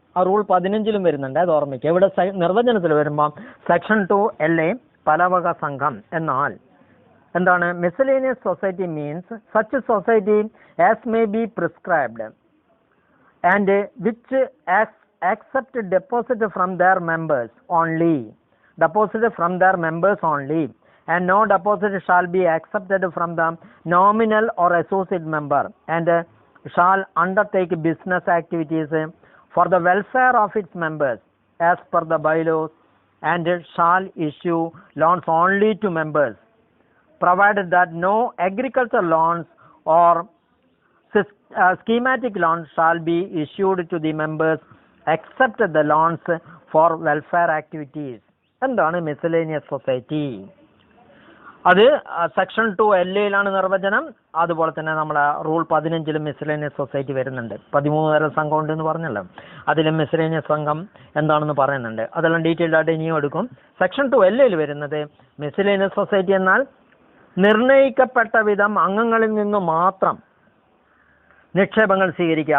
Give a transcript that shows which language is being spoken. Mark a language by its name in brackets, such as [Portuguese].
[Malayalam] ആ റൂൾ 15 വരുന്നുണ്ട്, അത് ഓർമ്മിക്കുക. ഇവിടെ നിർവചനത്തിൽ വരുമ്പോൾ സെക്ഷൻ 2LA പലവക സംഘം എന്നാൽ എന്താണ്? [English] Miscellaneous society means such society as may be prescribed and which accept deposit from their members only. Deposit from their members only. And no deposit shall be accepted from the nominal or associate member, and shall undertake business activities for the welfare of its members as per the bylaws, and shall issue loans only to members, provided that no agricultural loans or schematic loans shall be issued to the members except the loans for welfare activities. [Malayalam] എന്താണ് miscellaneous society? അത് section 2LAയിലാണ് നിർവചനം. അതുപോലെ തന്നെ നമ്മളെ rule 15 miscellaneous society വരുന്നുണ്ട്. 13 തരം സംഘം ഉണ്ടെന്ന് പറഞ്ഞല്ലോ, അതിലും മിസലേനിയസ് സംഘം എന്താണെന്ന് പറയുന്നുണ്ട്. അതെല്ലാം ഡീറ്റെയിൽഡ് ആയിട്ട് ഇനിയും എടുക്കും. സെക്ഷൻ 2LAയിൽ വരുന്നത് മിസലേനിയസ് സൊസൈറ്റി എന്നാൽ നിർണയിക്കപ്പെട്ട വിധം അംഗങ്ങളിൽ നിന്ന് മാത്രം നിക്ഷേപങ്ങൾ സ്വീകരിക്കുക.